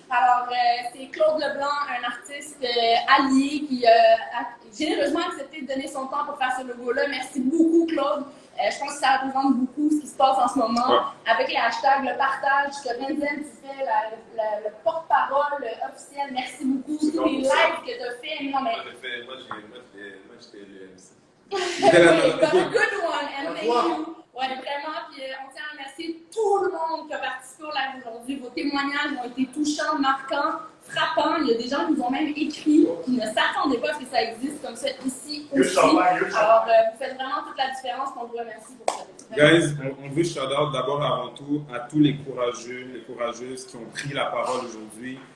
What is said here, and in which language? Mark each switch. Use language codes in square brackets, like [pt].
[fr] Alors, c'est Claude Leblanc, un artiste allié qui a généreusement accepté de donner son temps pour faire ce logo-là. Merci beaucoup, Claude. Je pense que ça représente beaucoup ce qui se passe en ce moment. Ouais. Avec les hashtags, le partage, que Renzen, tu fais le porte-parole officiel. Merci beaucoup. Tous les lives que tu as fait. Non, mais... Moi, j'étais le MC. [en] You got a good one, and thank you. [fr] Ouais, vraiment, puis on tient à remercier tout le monde qui a participé au live aujourd'hui. Vos témoignages ont été touchants, marquants, frappants. Il y a des gens qui nous ont même écrit, qui ne s'attendaient pas à ce que ça existe comme ça ici aussi. Alors, vous faites vraiment toute la différence. On vous remercie pour ça. Guys, on veut shout-out d'abord avant tout à tous les courageux, les courageuses qui ont pris la parole aujourd'hui.